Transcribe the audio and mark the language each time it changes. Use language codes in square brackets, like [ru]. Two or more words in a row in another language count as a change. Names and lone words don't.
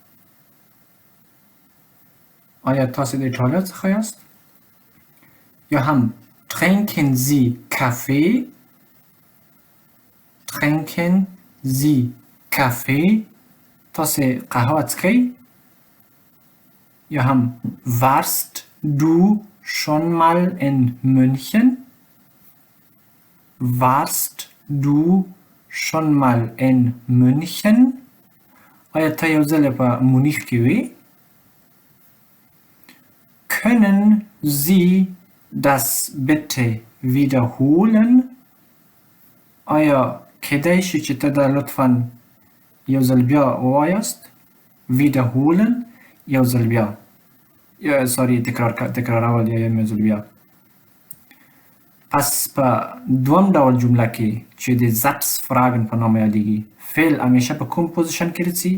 [ps] آیا تاسو د ایټالیا څخه یاست؟ یا هم [de] trinken Sie Kaffee? trinken Sie Kaffee? [ps] تاسو قهوه څښئ؟ یا هم [de] warst du schon mal in München? warst du schon mal in München? [ps] آیا ته یو ځل په مونیخ کې وې؟ [de] können Sie das bitte wiederholen? [ps] آیا کېدای شي چې ته دا لطفاً یو ځل بیا ووایاست؟ wiederholen یو ځل بیا، تکرارول یا یو ځل بیا. پس په دوم ډول جمله کې چې د Satzfragen په نامه یادېږي، فعل همیشه په کوم پوزیشن کې رسي؟